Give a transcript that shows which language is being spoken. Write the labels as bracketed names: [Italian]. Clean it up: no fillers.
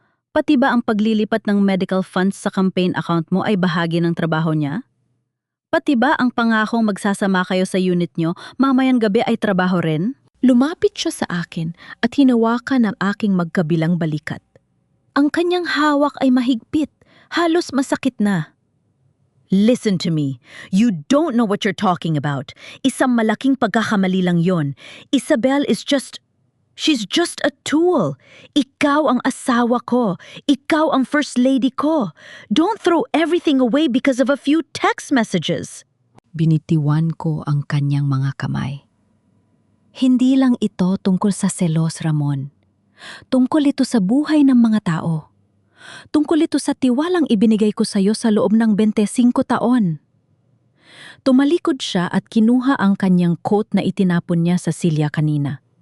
[Filipino] Pati ba ang paglilipat ng medical funds sa campaign account mo ay bahagi ng trabaho niya? Pati ba ang pangakong magsasama kayo sa unit nyo mamayang gabi ay trabaho rin? Lumapit siya sa akin at hinawakan ang aking magkabilang balikat. Ang kanyang hawak ay mahigpit, halos masakit na. [English] Listen to me. You don't know what you're talking about. [Filipino] Isang malaking pagkakamali lang yon. [English] Isabel is just... She's just a tool. [Filipino] Ikaw ang asawa ko. Ikaw ang first lady ko. [English] Don't throw everything away because of a few text messages. [Filipino] Binitiwan ko ang kanyang mga kamay. Hindi lang ito tungkol sa selos, Ramon. Tungkol ito sa buhay ng mga tao. Tungkol ito sa tiwalang ibinigay ko sa iyo sa loob ng 25 taon. Tumalikod siya at kinuha ang kanyang coat na itinapon niya sa silya kanina.